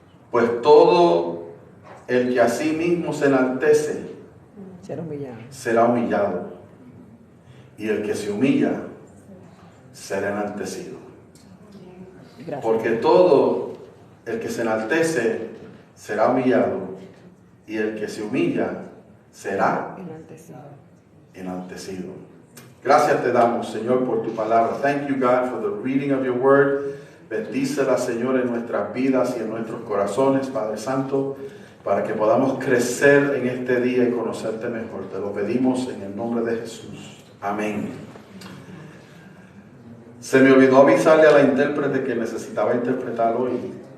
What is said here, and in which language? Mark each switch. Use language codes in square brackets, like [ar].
[es] Pues todo el que a sí mismo se enaltece será humillado, y el que se humilla será enaltecido. Gracias. Porque todo el que se enaltece será humillado, y el que se humilla será enaltecido. Gracias te damos, Señor, por tu palabra. [en] Thank you, God, for the reading of your word. [es] Bendícela, Señor, en nuestras vidas y en nuestros corazones, Padre Santo, para que podamos crecer en este día y conocerte mejor. Te lo pedimos en el nombre de Jesús. Amén. Se me olvidó avisarle a la intérprete que necesitaba interpretar hoy.